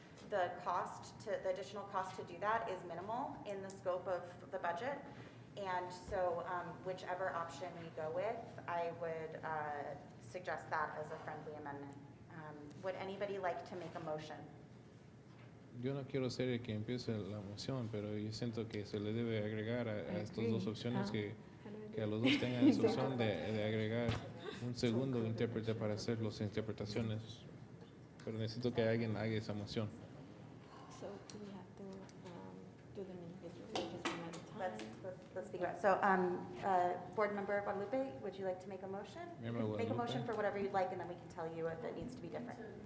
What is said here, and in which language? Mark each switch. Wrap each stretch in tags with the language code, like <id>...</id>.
<en>the additional cost to do that is minimal in the scope of the budget. And so whichever option we go with, I would suggest that as a friendly amendment. Would anybody like to make a motion?</en> <es>Yo no quiero ser el que empiece la moción, pero yo siento que se le debe agregar a estas dos opciones que a los dos tengan esa opción de agregar un segundo intérprete para hacer las interpretaciones. Pero necesito que alguien haga esa moción.</es> <en>So do we have to do them individually, just one at a time? Let's figure out. So, Board Member Guadalupe, would you like to make a motion? Member Make a Guadalupe. motion for whatever you'd like, and then we can tell you if it needs to be different.</en>